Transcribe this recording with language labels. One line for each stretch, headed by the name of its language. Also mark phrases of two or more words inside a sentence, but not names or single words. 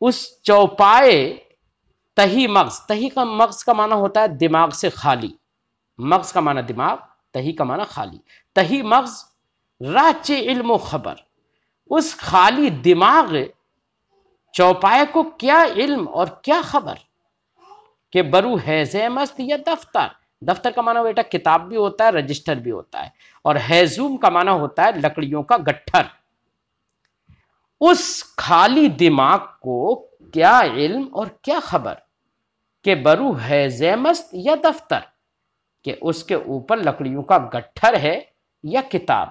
Urdu: اس
Persian: چوپائے تہی مغز،
Urdu: تہی کا مغز کا معنی ہوتا ہے دماغ سے خالی، مغز کا معنی دماغ، تہی کا معنی خالی،
Persian: تہی مغز راچے علم و خبر،
Urdu: اس خالی دماغ چوپائے کو کیا علم اور کیا خبر،
Persian: کہ برو حیزے مست یا دفتر،
Urdu: دفتر کا معنی بیٹا کتاب بھی ہوتا ہے، رجسٹر بھی ہوتا ہے، اور حیزوم کا معنی ہوتا ہے لکڑیوں کا گٹھر۔ اس خالی دماغ کو کیا علم اور کیا خبر،
Persian: کہ برو حیزے مست یا دفتر،
Urdu: کہ اس کے اوپر لکڑیوں کا گٹھر ہے یا کتاب۔